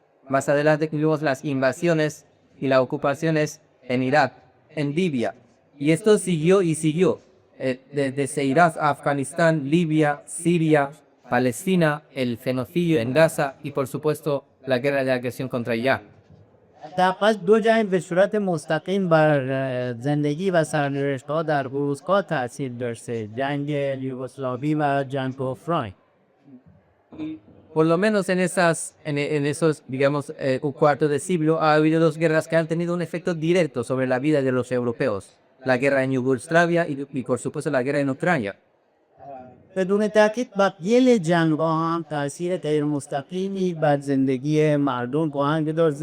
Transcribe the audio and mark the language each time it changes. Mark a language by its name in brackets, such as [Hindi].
[Spanish] Más adelante tuvimos las invasiones y las ocupaciones en Irak, en Libia. Y esto siguió y siguió. Desde Irak, Afganistán, Libia, Siria, Palestina, el genocidio en Gaza y por supuesto la guerra de agresión contra Irak. [Persian] در پس دو جنگ به صورت مستقیم بر زندگی و سرنوشت‌ها در اروپا تاثیر داشته، جنگ یوگسلاوی و جنگ اوکراین. [Spanish] Por lo menos en esos, digamos, un cuarto de siglo ha habido dos guerras que han tenido un efecto directo sobre la vida de los europeos. La guerra en Yugoslavia y por supuesto la guerra en Ucrania. [Persian] بدون تأکید بقیه جنگ‌ها هم تاثیر غیر مستقیمی بر زندگی مردم خواهند داشت.